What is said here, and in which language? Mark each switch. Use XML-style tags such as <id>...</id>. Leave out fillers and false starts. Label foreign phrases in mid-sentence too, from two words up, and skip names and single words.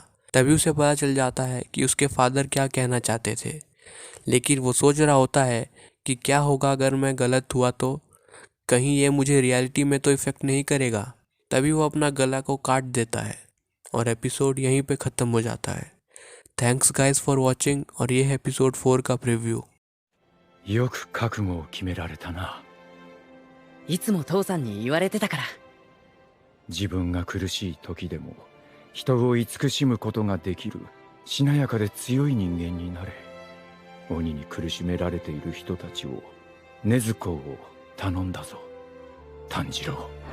<hi>तभी उसे पता चल जाता है कि उसके फादर क्या कहना चाहते थे, लेकिन वो सोच रहा होता है कि क्या होगा अगर मैं गलत हुआ तो कहीं ये मुझे रियलिटी में तो इफ़ेक्ट नहीं करेगा। तभी वो अपना गला को काट देता है और एपिसोड यहीं पे ख़त्म हो जाता है।</hi> <en>thanks guys for watching</en> <hi>और ये है एपिसोड 4 का प्रीव्यू।</hi> <ja>よく覚悟を決められたな。いつも父さんに言われてたから。自分が苦しい時でも人を慈しむことができるしなやかで強い人間になれ。鬼に苦しめられている人たちを、禰豆子を頼んだぞ、炭治郎。</ja>